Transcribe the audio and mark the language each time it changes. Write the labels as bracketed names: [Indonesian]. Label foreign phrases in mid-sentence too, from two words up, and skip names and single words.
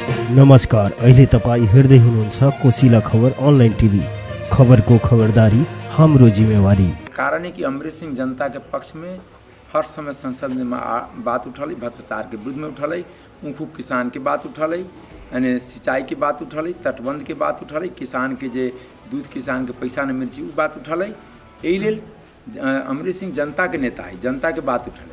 [Nepali] नमस्कार, अहिले तपाईँ हेर्दै हुनुहुन्छ कोसिला खबर अनलाइन टिभी। खबरको खबरदारी हाम्रो जिम्मेवारी। [Maithili] कारण है कि अमरीश सिंह जनता के पक्ष में हर समय संसद में बात उठल, भ्रष्टाचार के विरुद्ध में उठल, ऊखू किसान की बात उठल, यानी सिंचाई की बात उठल, तटबंध की बात उठल, किसान के जे दूध किसान के पैसा न मिली वो बात उठल। यही लेल अमरीश सिंह जनता के नेता है, जनता के बात उठल।